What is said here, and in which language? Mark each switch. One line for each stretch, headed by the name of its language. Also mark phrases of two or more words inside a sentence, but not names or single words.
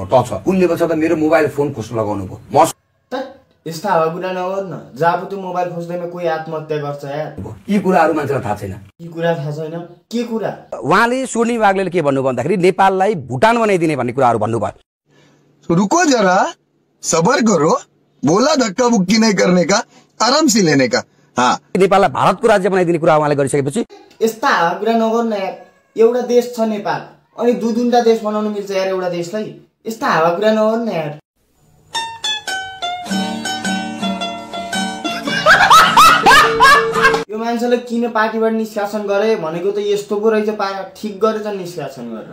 Nepali: टच कुन लेभल छ त मेरो मोबाइल फोन खोज्न लगाउनु भयो। म यस्ता हावा कुरा नगर्न। जब त्यो मोबाइल खोज्दैमा कोही आत्महत्या गर्छ यार। यी कुराहरू मान्छेलाई थाहा छैन। यी कुरा थाहा छैन? के कुरा? उहाँले सोनी वाग्लेले के भन्नु भन्दाखेरि नेपाललाई भुटान बनाइदिने भन्ने कुराहरू भन्नुभयो।
Hindi: रुको जरा, सबर करो, बोला धक्का मुक्की नहीं करने का, आराम से लेने का। हाँ,
Nepali: नेपाललाई भारतको राज्य बनाइदिने कुरा उहाँले गरिसकेपछि यस्ता हावा कुरा नगर्न यार। एउटा देश छ नेपाल, अनि दुईटा देश बनाउन मिल्छ यार एउटा देशलाई? यस्ता हावा कुरा नगर्न यार। यो मान्छेले किन पार्टीबाट निष्कासन गरे भनेको त यस्तो पो रहेछ, ठिक गरेछ निष्कासन गरेर।